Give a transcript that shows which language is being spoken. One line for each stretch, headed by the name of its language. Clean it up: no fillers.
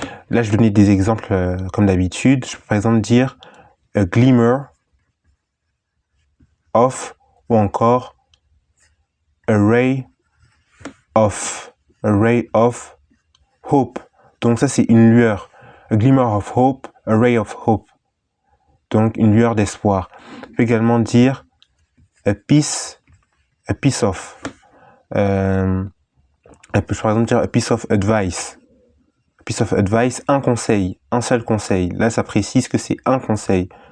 French: Là, je vais donner des exemples comme d'habitude. Je peux par exemple dire
English: a glimmer of,
French: ou encore
English: a ray of hope.
French: Donc ça, c'est une lueur.
English: A glimmer of hope, a ray of hope.
French: Donc une lueur d'espoir. Je peux également dire
English: a piece of.
French: Je peux par exemple dire
English: a piece of advice. A piece of advice,
French: un conseil, un seul conseil. Là, ça précise que c'est un conseil.